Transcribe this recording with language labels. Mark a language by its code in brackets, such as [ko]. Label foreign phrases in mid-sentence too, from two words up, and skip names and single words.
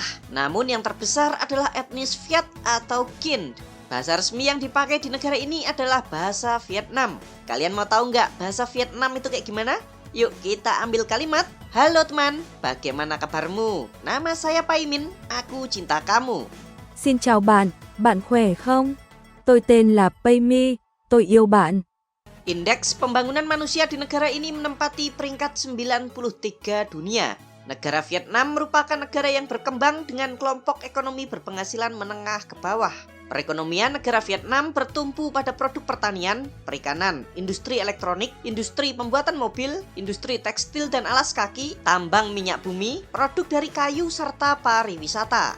[id] Namun yang terbesar adalah etnis Viet atau Kinh. Bahasa resmi yang dipakai di negara ini adalah bahasa Vietnam. Kalian mau tahu nggak bahasa Vietnam itu kayak gimana? Yuk kita ambil kalimat. Halo teman, bagaimana kabarmu? Nama saya Paimin, aku cinta kamu. [vi] Xin chào bạn, bạn khỏe không? Tôi tên là Paymi, tôi yêu bạn. [id] Indeks pembangunan manusia di negara ini menempati peringkat 93 dunia. Negara Vietnam merupakan negara yang berkembang dengan kelompok ekonomi berpenghasilan menengah ke bawah. Perekonomian negara Vietnam bertumpu pada produk pertanian, perikanan, industri elektronik, industri pembuatan mobil, industri tekstil dan alas kaki, tambang minyak bumi, produk dari kayu serta pariwisata.